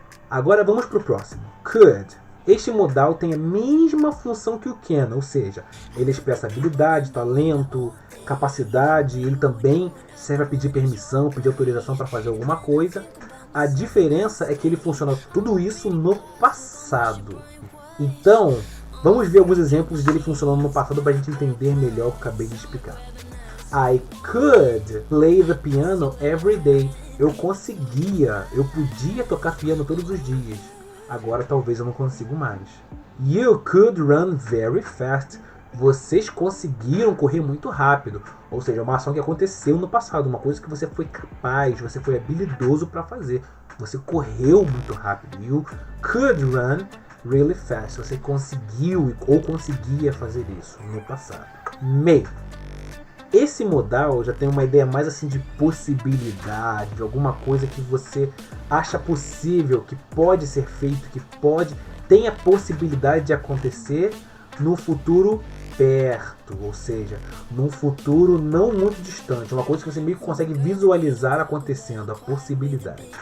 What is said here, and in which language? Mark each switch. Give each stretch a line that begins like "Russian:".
Portuguese: Agora vamos para o próximo. Could. Este modal tem a mesma função que o can, ou seja, ele expressa habilidade, talento, capacidade, ele também serve a pedir permissão, pedir autorização para fazer alguma coisa. A diferença é que ele funciona tudo isso no passado. Então, vamos ver alguns exemplos dele funcionando no passado para a gente entender melhor o que eu acabei de explicar.
English: I could play the piano every day.
Portuguese: Eu conseguia, eu podia tocar piano todos os dias. Agora talvez eu não consigo mais.
English: You could run very fast.
Portuguese: Vocês conseguiram correr muito rápido. Ou seja, uma ação que aconteceu no passado, uma coisa que você foi capaz, você foi habilidoso para fazer. Você correu muito rápido.
English: You could run really fast.
Portuguese: Você conseguiu ou conseguia fazer isso no passado. May. Esse modal já tem uma ideia mais assim de possibilidade, de alguma coisa que você acha possível, que pode ser feito, que tem a possibilidade de acontecer no futuro perto, ou seja, num futuro não muito distante, uma coisa que você meio que consegue visualizar acontecendo, a possibilidade.